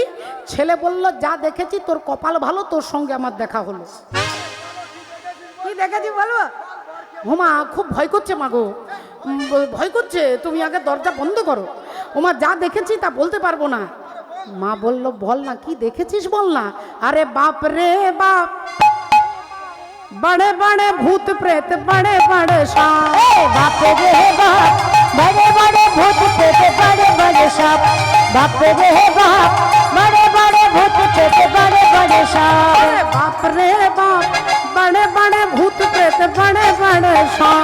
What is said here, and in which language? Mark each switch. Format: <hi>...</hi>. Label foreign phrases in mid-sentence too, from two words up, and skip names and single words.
<bn>ছেলে বলল, যা দেখেছি তোর কপাল ভালো, তোর সঙ্গে আমার দেখা হলো। কি দেখেছি বলবো? ওমা খুব ভয় করছে মা গো, ভয় করছে, তুমি আগে দরজা বন্ধ করো। ওমা যা দেখেছি তা বলতে পারবো না। মা বলল, বল না কি দেখেছিস, বল না। আরে বাপ রে বাপ,</bn> <hi>बड़े बड़े भूत प्रेत, बड़े बड़े साप। बाप रे बाप, बड़े बड़े भूत प्रेत, बड़े बड़े साप। बाप रे बाप, बड़े बड़े भूत प्रेत, बड़े बड़े साप। अरे बाप रे बाप, बड़े बड़े भूत प्रेत, बड़े बड़े साप।</hi>